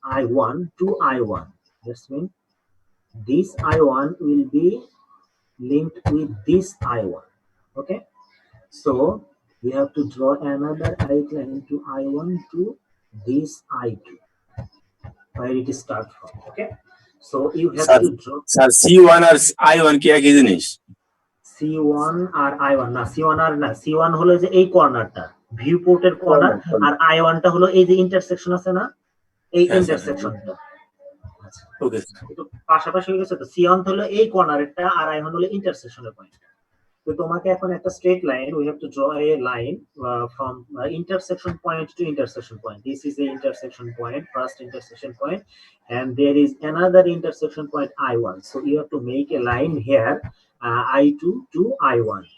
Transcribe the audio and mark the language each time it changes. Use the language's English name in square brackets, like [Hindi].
[English] I1 to I1. That's mean this I1 will be linked with this I1. Okay, so we have to draw another right line to I1 to this I2 where it starts from. Okay, so you have to draw [Bangla] C1 আর I1 কি একই জিনিস? C1 আর I1 না, C1 আর না, C1 হলো যে এই কর্নারটা view পোর্টের corner, আর I1 টা হলো এই যে ইন্টারসেকশন আছে না, এই ইন্টারসেকশনটা। ওকে, একটু পাশাপাশি হয়ে গেছে তো। C1 হলো এই কর্নারেরটা আর I1 হলো ইন্টারসেকশনের পয়েন্ট। তো তোমাকে এখন একটা straight line, [English] we have to draw a line from intersection point to intersection point. This is the intersection point, first intersection point, and there is another intersection point I1. So you have to make a line here, I2 to I1.